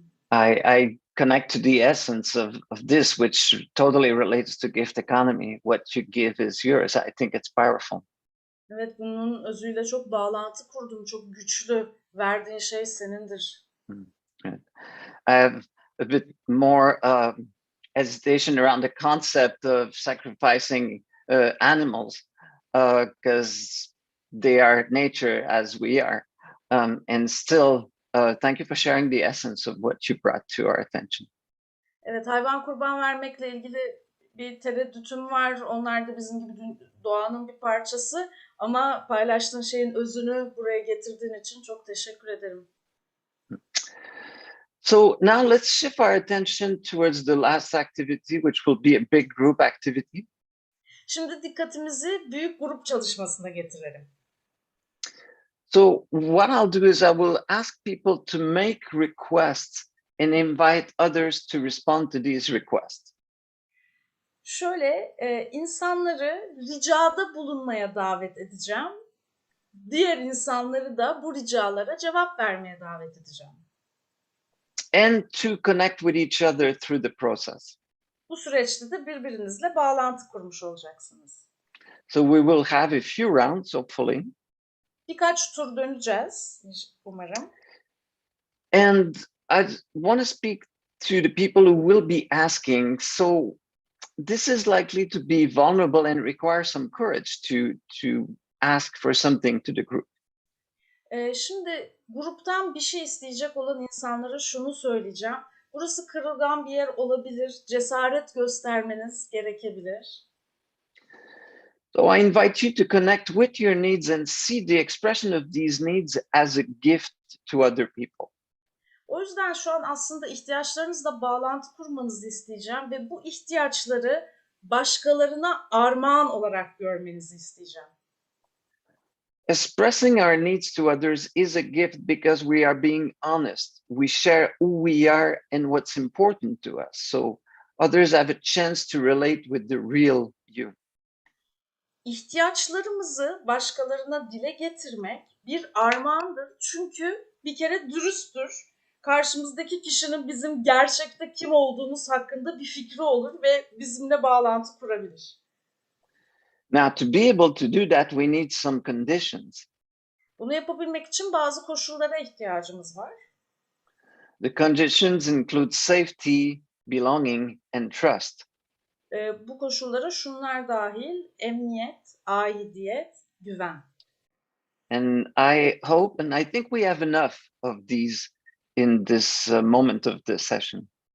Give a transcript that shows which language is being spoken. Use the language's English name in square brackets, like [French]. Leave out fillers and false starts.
[English] I connect to the essence of this, which totally relates to gift economy. What you give is yours. I think it's powerful. [Turkish] Evet, bunun özüyle çok bağlantı kurdum. Çok güçlü. Verdiğin şey senindir. [English] Right. I have a bit more hesitation around the concept of sacrificing animals because they are nature as we are. And still, thank you for sharing the essence of what you brought to our attention. [Turkish] Evet, hayvan kurban vermekle ilgili bir tereddütüm var. Onlar da bizim gibi doğanın bir parçası. Ama paylaştığın şeyin özünü buraya getirdiğin için çok teşekkür ederim. [English] So now let's shift our attention towards the last activity, which will be a big group activity. [Turkish] Şimdi dikkatimizi büyük grup çalışmasına getirelim. [English] So what I'll do is I will ask people to make requests and invite others to respond to these requests. [Turkish] Şöyle, insanları ricada bulunmaya davet edeceğim. Diğer insanları da bu ricalara cevap vermeye davet edeceğim. [English] And to connect with each other through the process. [Turkish] Bu süreçte de birbirinizle bağlantı kurmuş olacaksınız. [English] So we will have a few rounds, hopefully. [Turkish] Birkaç tur döneceğiz umarım. [English] And I want to speak to the people who will be asking. So this is likely to be vulnerable and require some courage to ask for something to the group. [Turkish] Şimdi gruptan bir şey isteyecek olan insanlara şunu söyleyeceğim. Burası kırılgan bir yer olabilir. Cesaret göstermeniz gerekebilir. [English] So I invite you to connect with your needs and see the expression of these needs as a gift to other people. [Turkish] O yüzden şu an aslında ihtiyaçlarınızla bağlantı kurmanızı isteyeceğim ve bu ihtiyaçları başkalarına armağan olarak görmenizi isteyeceğim. [English] Expressing our needs to others is a gift because we are being honest. We share who we are and what's important to us. So others have a chance to relate with the real you. [Turkish] İhtiyaçlarımızı başkalarına dile getirmek bir armağandır. Çünkü bir kere dürüsttür. Karşımızdaki kişinin bizim gerçekte kim olduğumuz hakkında bir fikri olur ve bizimle bağlantı kurabilir. [English] Now, to be able to do that, we need some conditions. [Turkish] Bunu yapabilmek için bazı koşullara ihtiyacımız var. [English] The conditions include safety, belonging, and trust. [Turkish] Bu koşullara şunlar dahil: emniyet, aidiyet, güven. [English] And I hope and I think we have enough of these in this moment of the session.